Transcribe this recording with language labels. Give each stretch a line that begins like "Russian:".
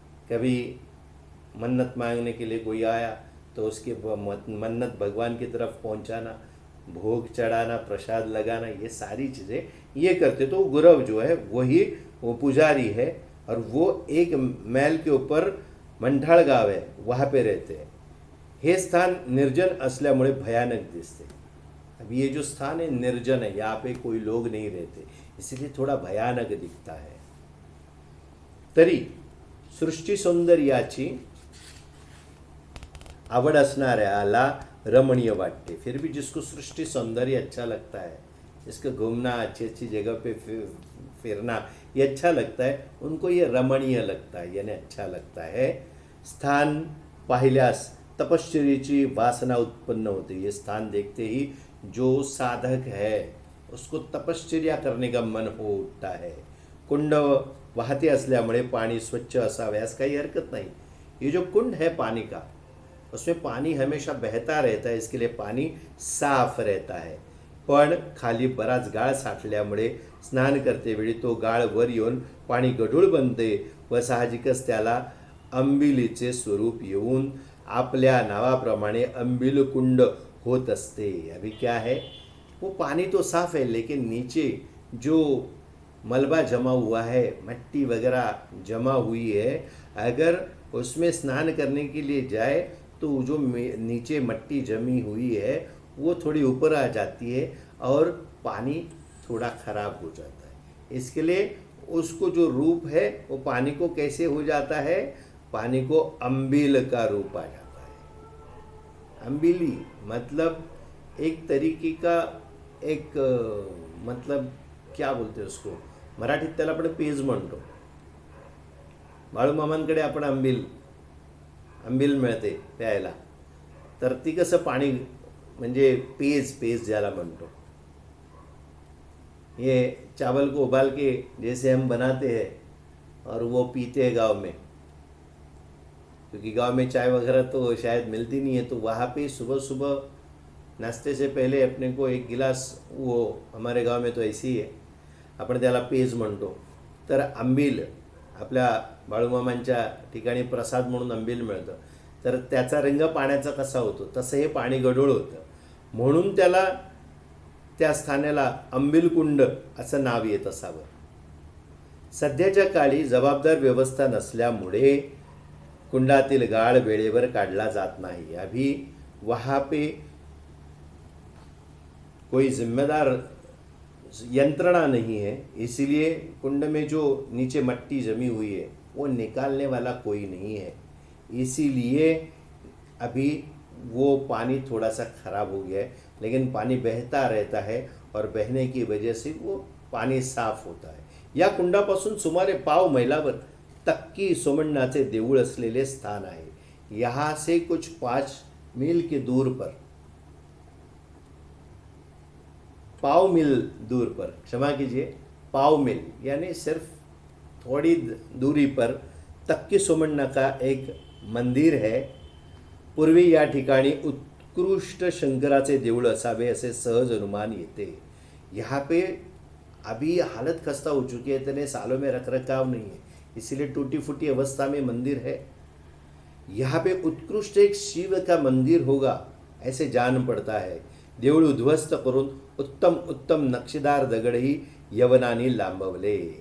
Hindi: कभी मन्नत मांगने के लिए कोई आया तो उसकी मन्नत भगवान की तरफ पहुंचाना, भोग चढ़ाना, प्रसाद लगाना, ये सारी चीज़ें ये करते. तो गुरव जो है वही वो पुजारी है और वो एक महल के ऊपर मंठाळ गाव है, वहाँ पे रहते हैं.
Marathi: हे स्थान निर्जन असल्यामुळे भयानक दिसते.
Hindi: अभी ये जो स्थान है निर्जन है, यहाँ पे कोई लोग नहीं रहते, इसलिए थोड़ा भयानक दिखता है.
Marathi: तरी सृष्टी सौंदर्याची आवड असणाऱ्याला रमणीय वाटते.
Hindi: फिर भी जिसको सृष्टि सौंदर्य अच्छा लगता है, जिसको घूमना, अच्छी अच्छी जगह पे फिरना ये अच्छा लगता है, उनको ये रमणीय लगता है, यानी अच्छा लगता है.
Marathi: स्थान पाहिल्यास तपश्चर्येची वासना उत्पन्न होते.
Hindi: ये स्थान देखते ही जो साधक है, उसको तपश्चर्या करने का मन हो उठता है।
Marathi: कुंड वाहते असल्यामुळे पाणी स्वच्छ असाव्यास काही हरकत नहीं।
Hindi: ये जो कुंड है पानी का, उसमें पानी हमेशा बहता रहता है, इसके लिए पानी साफ रहता है।
Marathi: पण खाली बराच गाळ साठल्यामुळे स्नान करतेवेळी तो गाळ वर येऊन पाणी गढूळ बनते व साहजिकच त्याला अंबिलीचे स्वरूप येऊन आपल्या नावाप्रमाणे अंबिल कुंड होत असते।
Hindi: अभी क्या है, वो पानी तो साफ है लेकिन नीचे जो मलबा जमा हुआ है, मिट्टी वगैरह जमा हुई है, अगर उसमें स्नान करने के लिए जाए तो जो नीचे मिट्टी जमी हुई है वो थोड़ी ऊपर आ जाती है और पानी थोड़ा खराब हो जाता है। इसके लिए उसको जो रूप है वो पानी को कैसे हो जाता है, पानी को अंबिल का रूप आ जाता है। अंबिली मतलब एक तरीके का एक मतलब क्या बोलते हैं उसको,
Marathi: मराठीत त्याला आपण पेज म्हणतो। बाळूमामांकडे आपण आंबील मिळते प्यायला, तर ती कसं पाणी म्हणजे पेज ज्याला म्हणतो।
Hindi: ये चावल को उबाल के जैसे हम बनाते हैं और वो पीते हैं गांव में, क्योंकि गांव में चाय वगैरह तो शायद मिलती नहीं है, तो वहाँ पे सुबह सुबह नाश्ते से पहले अपने को एक गिलास, वो हमारे गांव में तो ऐसी ही है,
Marathi: आपण त्याला पेज म्हणतो। तर आंबील आपल्या बाळूमामांच्या ठिकाणी प्रसाद म्हणून आंबील मिळतं, तर त्याचा रंग पाण्याचा कसा होतो तसं हे पाणी गढूळ होतं, म्हणून त्याला त्या स्थानाला अंबिलकुंड असं नाव येत असावं। सध्याच्या काळी जबाबदार व्यवस्था नसल्यामुळे कुंडातील गाळ वेळेवर काढला जात नाही।
Hindi: अभी वहाँ पे कोई जिम्मेदार यंत्रणा नहीं है, इसीलिए कुंड में जो नीचे मिट्टी जमी हुई है वो निकालने वाला कोई नहीं है, इसीलिए अभी वो पानी थोड़ा सा खराब हो गया है, लेकिन पानी बहता रहता है और बहने की वजह से वो पानी साफ होता है।
Marathi: या कुंडापासून सुमारे पाव मैलावर तक्की सोमण्णाचे देऊळ असलेले स्थान आहे।
Hindi: यहाँ से कुछ 5 मील के दूर पर, पाव मील दूर पर, क्षमा कीजिए, पाव मील यानी सिर्फ थोड़ी दूरी पर तक्की सोमण्णा का एक मंदिर है।
Marathi: पूर्वी या ठिकाणी उत्कृष्ट शंकराचे देऊळ असावे असे सहज अनुमान येते।
Hindi: यहाँ पे अभी हालत खस्ता हो चुकी है, इतने सालों में रखरखाव नहीं है, इसीलिए टूटी फूटी अवस्था में मंदिर है। यहाँ पे उत्कृष्ट एक शिव का मंदिर होगा ऐसे जान पड़ता है।
Marathi: देऊळ उद्ध्वस्त करून उत्तम नक्शेदार दगड़ही यवनानी लांबवले।